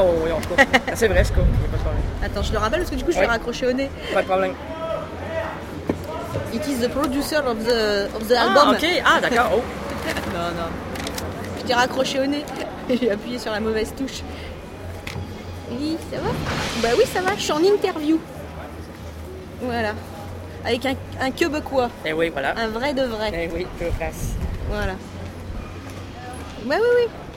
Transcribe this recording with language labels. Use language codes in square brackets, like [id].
[fr] oh, oui, en c'est vrai, c'est cool. Attends, je le rappelle parce que du coup, je vais raccrocher au nez. Pas de problème. [en] It is the producer of the album. [fr] Ah, ok. Ah, d'accord. Oh. Non. Je t'ai raccroché au nez. J'ai appuyé sur la mauvaise touche. Oui, ça va? Bah oui, ça va. Je suis en interview. Voilà. Avec un Québécois. Eh oui, voilà. Un vrai de vrai. Eh oui, que fasse. Voilà. Bah oui.